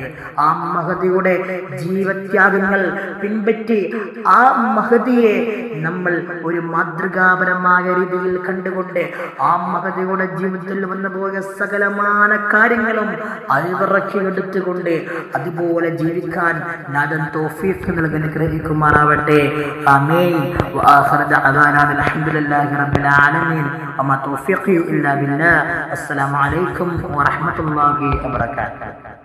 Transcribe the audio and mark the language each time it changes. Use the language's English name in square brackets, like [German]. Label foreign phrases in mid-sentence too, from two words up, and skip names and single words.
[Malayalam] ആ മഹദിയുടെ ജീവത്യാഗങ്ങൾ പിൻപറ്റി ആ മഹദിയെ നമ്മൾ ഒരു മാതൃകാപരമായ രീതിയിൽ കണ്ടുകൊണ്ട് ആ മഹദിയുടെ ജീവിതത്തിൽ വന്നു പോയ സകലമാന കാര്യങ്ങളും അയവിറക്കിയെടുത്തുകൊണ്ട് അതുപോലെ ജീവിക്കാൻ നാഥൻ തൗഫീഖ് നൽകി അനുഗ്രഹിക്കുമാറാവട്ടെ. ആമീൻ. [Arabic] وآخر دعوانا الحمد لله رب العالمين وما توفيقي إلا بالله. السلام عليكم ورحمة الله وبركاته.